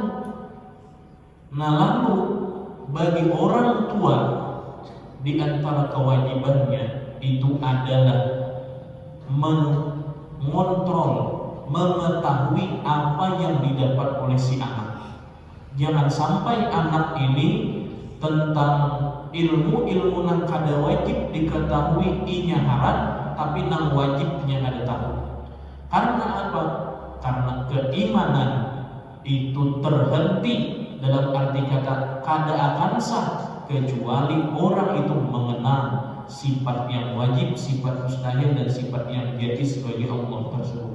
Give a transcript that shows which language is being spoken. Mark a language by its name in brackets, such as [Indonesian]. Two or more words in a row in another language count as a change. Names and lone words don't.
[Indonesian] Nah lalu bagi orang tua di antara kewajibannya itu adalah mengontrol, mengetahui apa yang didapat oleh si anak. [Banjar] Jangan sampai anak ini tentang ilmu-ilmu nang kada wajib diketahui inya haram, tapi nang wajibnya kada tahu. [Indonesian] Karena apa? Karena keimanan itu terhenti, dalam arti kata kada akan sah kecuali orang itu mengenal sifat yang wajib, sifat mustahil, dan sifat yang jaiz bagi Allah tersebut.